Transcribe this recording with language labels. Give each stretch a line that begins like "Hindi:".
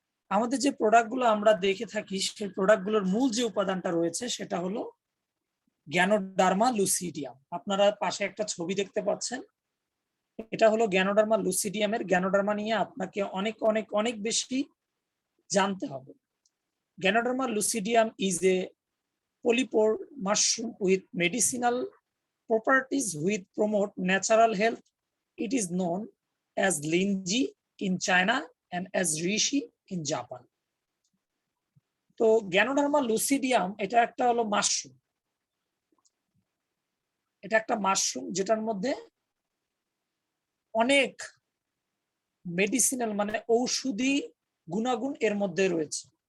Bangla: আমাদের যে প্রোডাক্টগুলো আমরা দেখে থাকি, সেই প্রোডাক্টগুলোর মূল যে উপাদানটা রয়েছে সেটা হলো গ্যানোডার্মা লুসিডিয়াম। আপনারা পাশে একটা ছবি দেখতে পাচ্ছেন, এটা হলো গ্যানোডার্মা লুসিডিয়ামের। গ্যানোডার্মা নিয়ে আপনাকে অনেক অনেক অনেক বেশি জানতে হবে।
English: Ganoderma lucidum is a polypore mushroom with medicinal properties which promote natural health. It is known as linji in China and as reishi in Japan.
Bangla: তো গ্যানোডার্মা লুসিডিয়াম এটা একটা হলো মাশরুম। এটা একটা মাশরুম যেটার মধ্যে অনেক মেডিসিনাল মানে ঔষধি গুণাগুণ এর মধ্যে রয়েছে।